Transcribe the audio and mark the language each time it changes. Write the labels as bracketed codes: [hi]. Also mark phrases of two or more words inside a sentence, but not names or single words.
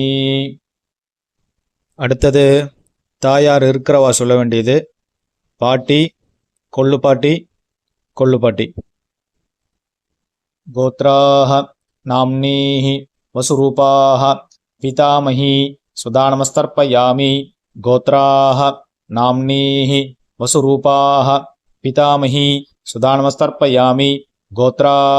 [ta] அடுத்தது தாயார் இருக்கிறவா சொல்ல வேண்டியது பாட்டி, கொள்ளு பாட்டி, கொள்ளு பாட்டி. [sa] गोत्राः नाम्नीः वसुरूपाः पितामही सुदानमस्तर्पयामि गोत्राः नाम्नीः वसुरूपाः पितामही सुदानमस्तर्पयामि गोत्राः